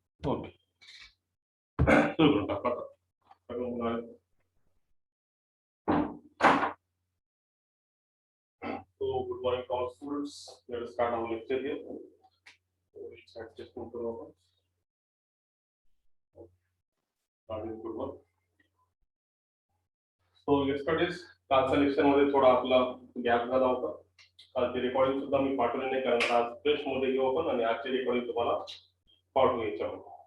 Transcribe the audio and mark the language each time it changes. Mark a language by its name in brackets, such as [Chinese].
[Marathi] Okay सुरू करू टाका सगळं मुलं. [English] So good morning to all students. Let us start our lecture here. So let's start just move to over. Starting good one. [Marathi] So yesterday's कालच्या lecture मध्ये थोडा आपला गॅप झाला होता. कालची रेकॉर्डिंग सुद्धा मी पाठवली नाही कारण आज फ्रेश मध्ये घेऊ आपण आणि आजची रेकॉर्डिंग तुम्हाला पाठवू याच्यावर.